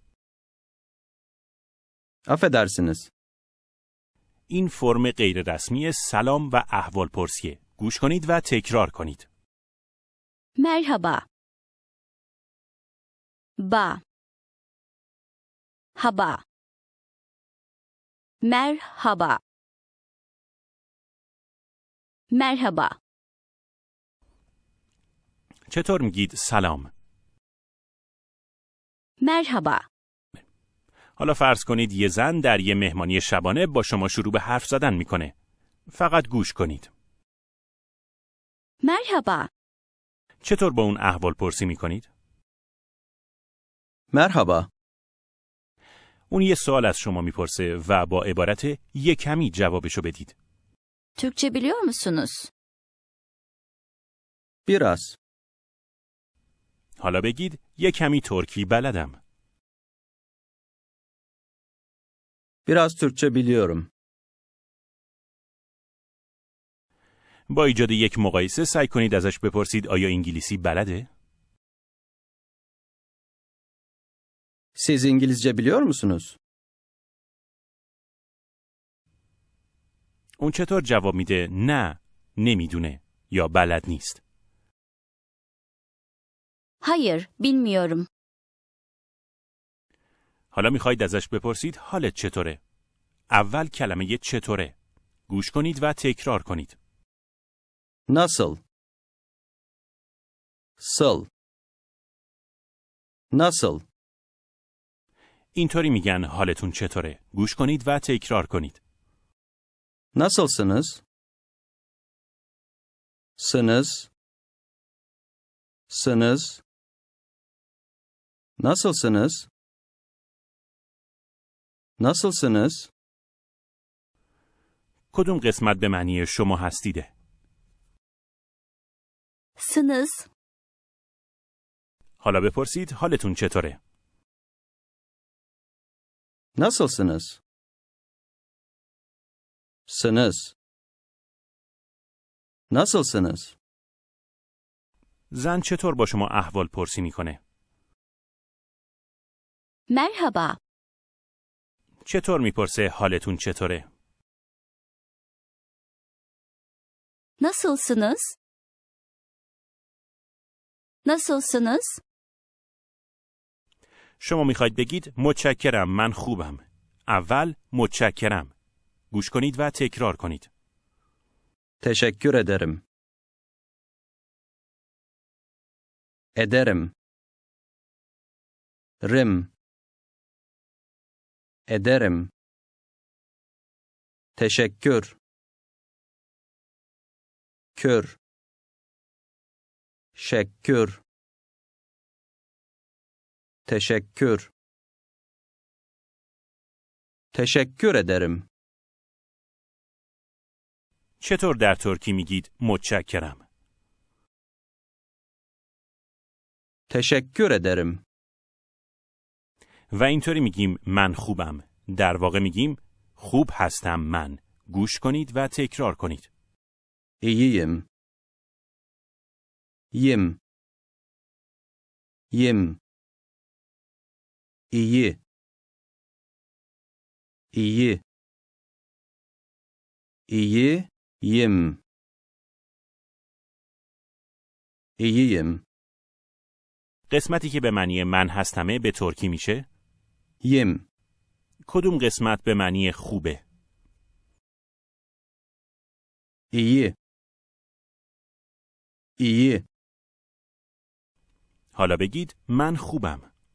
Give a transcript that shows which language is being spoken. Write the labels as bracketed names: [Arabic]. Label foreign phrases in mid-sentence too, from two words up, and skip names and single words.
[Turkish] Affedersiniz. [Persian] این فرم غیر رسمی سلام و احوال پرسیه. گوش کنید و تکرار کنید. [Turkish] Merhaba. Ba. Haba. Merhaba. Merhaba. [Persian] چطور میگید سلام؟ [Turkish] Merhaba. [Persian] حالا فرض کنید یه زن در یه مهمانی شبانه با شما شروع به حرف زدن میکنه. فقط گوش کنید. [Turkish] Merhaba. [Persian] چطور با اون احوال پرسی میکنید؟ [Turkish] Merhaba. [Persian] اون یه سوال از شما میپرسه و با عبارت یه کمی جوابشو بدید. [Turkish] Türkçe biliyor musunuz? Biraz. [Persian] حالا بگید یه کمی ترکی بلدم. [Turkish] Biraz Türkçe biliyorum. [Persian] با ایجاد یک مقایسه سعی کنید ازش بپرسید آیا انگلیسی بلده؟ [Turkish] Siz İngilizce biliyor musunuz? [Persian] اون چطور جواب میده نه نمیدونه یا بلد نیست؟ [Turkish] Hayır, bilmiyorum. [Persian] حالا میخواید ازش بپرسید حالت چطوره؟ اول کلمه چطوره. گوش کنید و تکرار کنید. [Turkish] Nasıl? Sıl. Nasıl? [Persian] اینطوری میگن حالتون چطوره. گوش کنید و تکرار کنید. [Turkish] Nasılsınız? Sınız. Sınız. Nasılsınız? Nasılsınız? [Persian] کدوم قسمت به معنی شما هستیده؟ [Turkish] Sınız. [Persian] حالا بپرسید حالتون چطوره؟ [Turkish] Nasılsınız? Sınız. Nasılsınız? [Persian] زن چطور با شما احوال پرسی میکنه؟ [Turkish] Merhaba. [Persian] چطور میپرسه حالتون چطوره؟ [Turkish] Nasılsınız? Nasılsınız? [Persian] شما میخواید بگید متشکرم من خوبم. اول متشکرم. گوش کنید و تکرار کنید. [Turkish] Teşekkür ederim. Ederim. Rim. Ederim. Teşekkür. Kür. Şekkür. Teşekkür. Teşekkür ederim. [Persian] چطور در ترکی میگید متشکرم؟ [Turkish] Teşekkür ederim. [Persian] و اینطوری میگیم من خوبم. در واقع میگیم خوب هستم من. گوش کنید و تکرار کنید. [Turkish] İyiyim. Yim. Yim. İyi. İyi. İyi. Yim. İyiyim. [Persian] قسمتی که به معنی من هستمه به ترکی میشه؟ [Turkish] Yim. [Persian] کدوم قسمت به معنی خوبه؟ [Turkish] İyi. İyi. [Persian] حالا بگید من خوبم.